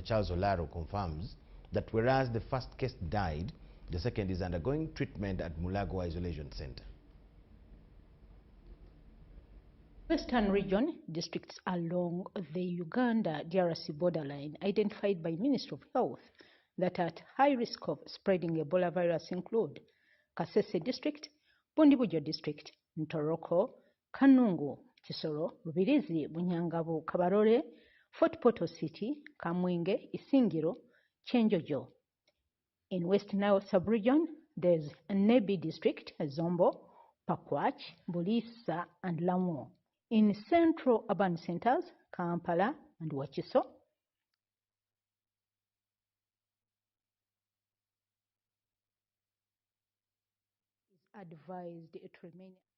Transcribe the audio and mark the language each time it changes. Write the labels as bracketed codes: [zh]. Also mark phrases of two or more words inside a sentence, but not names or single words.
[en] Charles Olaro, confirms that whereas the first case died, the second is undergoing treatment at Mulago Isolation Center. Western region districts along the Uganda-DRC borderline identified by Ministry of Health that are at high risk of spreading Ebola virus include Kasese District, Bundibujo District, Ntoroko, Kanungu, Kisoro, Rubirizi, Bunyangabo, Kabarore, Fort Portal City, Kamwenge, Isingiro, Chenjojo. In West Nile sub-region, there's Nebi District, Zombo, Pakwach, Bulisa, and Lamu. In central urban centers, Kampala and Wakiso, is advised to remain.